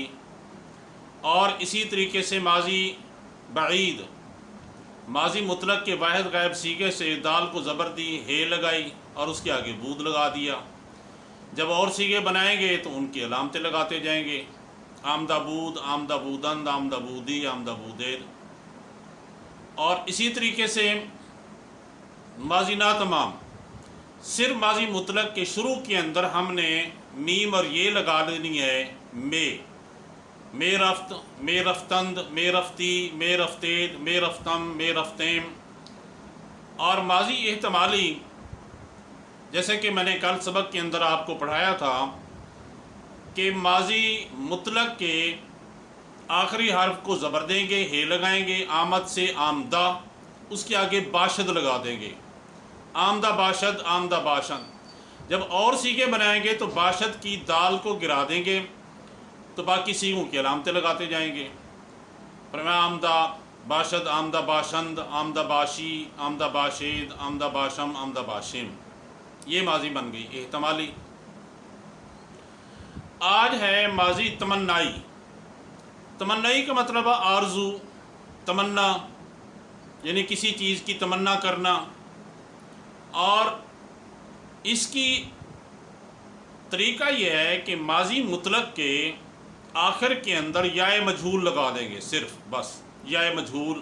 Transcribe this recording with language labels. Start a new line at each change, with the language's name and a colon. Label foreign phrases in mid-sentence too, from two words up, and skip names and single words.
Urdu: اور اسی طریقے سے ماضی بعید، ماضی مطلق کے واحد غائب سیغے سے دال کو زبر دی، ہے لگائی اور اس کے آگے بود لگا دیا۔ جب اور سیغے بنائیں گے تو ان کی علامتیں لگاتے جائیں گے،
Persian: آمدہ بود، آمدہ بودند، آمدہ بودی، آمدہ بودید۔
Urdu: اور اسی طریقے سے ماضی ناتمام، صرف ماضی مطلق کے شروع کے اندر ہم نے میم اور یہ لگا دینی ہے،
Persian: میں رفت، میں رفتند، میں رفتی، میں رفتید، میں رفتم، میں رفتیم۔
Urdu: اور ماضی احتمالی، جیسے کہ میں نے کل سبق کے اندر آپ کو پڑھایا تھا کہ ماضی مطلق کے آخری حرف کو زبر دیں گے، ہے لگائیں گے، آمد سے آمدہ، اس کے آگے باشد لگا دیں گے،
Persian: آمدہ باشد، آمدہ باشد۔
Urdu: جب اور سیغے بنائیں گے تو باشد کی دال کو گرا دیں گے تو باقی سیغوں کی علامتیں لگاتے جائیں گے۔
Persian: فرمایا آمدہ باشد، آمدہ باشند، آمدہ باشی، آمدہ باشید، آمدہ باشم، آمدہ باشم۔
Urdu: یہ ماضی بن گئی احتمالی۔ آج ہے ماضی تمنائی۔ تمنائی کا مطلب ہے آرزو، تمنا، یعنی کسی چیز کی تمنا کرنا۔ اور اس کی طریقہ یہ ہے کہ ماضی مطلق کے آخر کے اندر یائے مجہول لگا دیں گے، صرف بس یائے مجہول۔